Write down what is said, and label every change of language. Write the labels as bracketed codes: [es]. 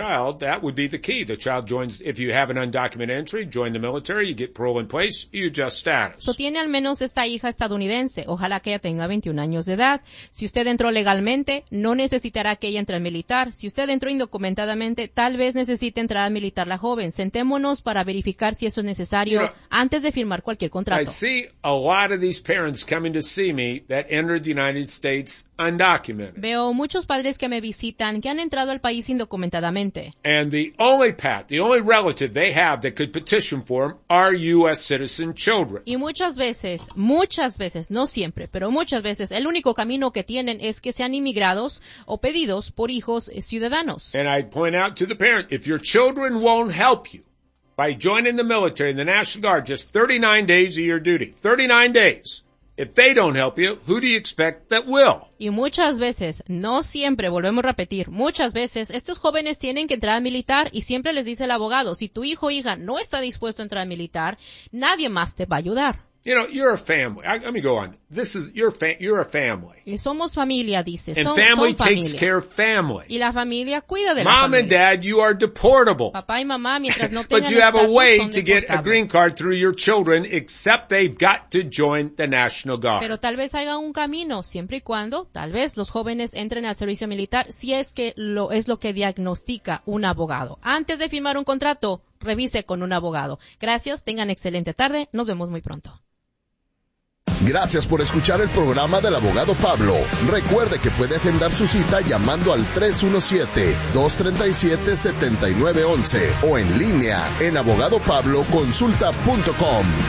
[en] child, that would be the key. The child joins, if you have an undocumented entry, join the military, you get parole in place, you adjust status. [es] So tiene al menos esta hija estadounidense. Ojalá que ella tenga 21 años de edad. Si usted entró legalmente, no necesitará que ella entre al militar. Si usted entró indocumentadamente, tal vez necesite entrar al militar la joven. Sentémonos para verificar si eso es necesario antes de firmar cualquier contrato. [en] I see a lot of these parents coming to see me that entered the United States undocumented. [es] Veo muchos padres que me visitan que han entrado al país indocumentadamente. [en] And the only path, the only relative they have that could petition for them are U.S. citizen children. [es] Y muchas veces, no siempre, pero muchas veces, el único camino que tienen es que sean inmigrados o pedidos por hijos ciudadanos. [en] And I point out to the parent, if your children won't help you by joining the military and the National Guard, just 39 days of your duty, 39 days. If they don't help you, who do you expect that will? [es] Y muchas veces, no siempre, volvemos a repetir, muchas veces, estos jóvenes tienen que entrar a militar y siempre les dice el abogado, si tu hijo o hija no está dispuesto a entrar a militar, nadie más te va a ayudar. [en] You know, you're a family. Let me go on. This is, you're a family. [es] Y somos familia, dice. [en] And family [es] son familia. [en] Takes care of family. [es] Y la familia cuida de [en] mom [es] la familia. [en] Mom and dad, you are deportable. [es] Papá y mamá, mientras no tengan [en] But you have a way to get a green card through your children, except they've got to join the National Guard. [es] Pero tal vez haya un camino, siempre y cuando, tal vez los jóvenes entren al servicio militar, si es que lo es lo que diagnostica un abogado. Antes de firmar un contrato, revise con un abogado. Gracias, tengan excelente tarde. Nos vemos muy pronto. Gracias por escuchar el programa del abogado Pablo. Recuerde que puede agendar su cita llamando al 317-237-7911 o en línea en abogadopabloconsulta.com.